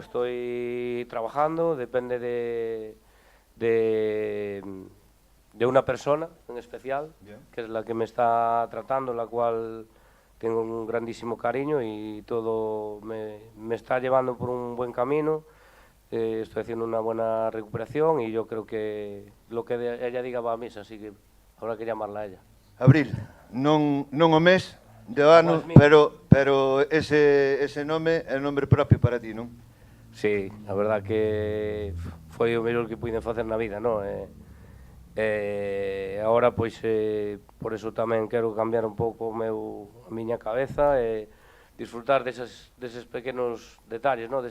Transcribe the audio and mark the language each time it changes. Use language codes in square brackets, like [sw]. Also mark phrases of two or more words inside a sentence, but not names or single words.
[es] Estoy trabajando, depende de una persona en especial, que es la que me está tratando, la cual tengo un grandísimo cariño y todo me está llevando por un buen camino. Estoy haciendo una buena recuperación y yo creo que lo que ella diga va a misa, así que habrá que llamarla a ella. [gl] Abril, non o mes, de ano, pero ese nome é un [es] nombre propio [gl] para ti, non? Sí, a verdad que foi o mellor que puiden facer na vida, non? Agora, pois, por eso tamén quero cambiar un pouco a miña cabeza e disfrutar deses pequenos detalles, non?